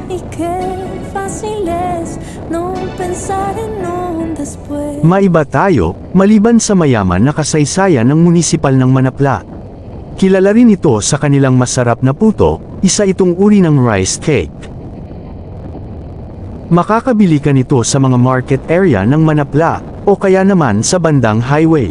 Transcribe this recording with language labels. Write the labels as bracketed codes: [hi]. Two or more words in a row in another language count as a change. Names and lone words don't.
[es] qué fácil es no pensar en un después. [tl] Maiba tayo, maliban sa mayaman na kasaysayan ng munisipal ng Manapla. Kilala rin ito sa kanilang masarap na puto, isa itong uri ng [en] rice cake. [tl] Makakabili ka nito sa mga [en] market area [tl] ng Manapla, o kaya naman sa bandang highway.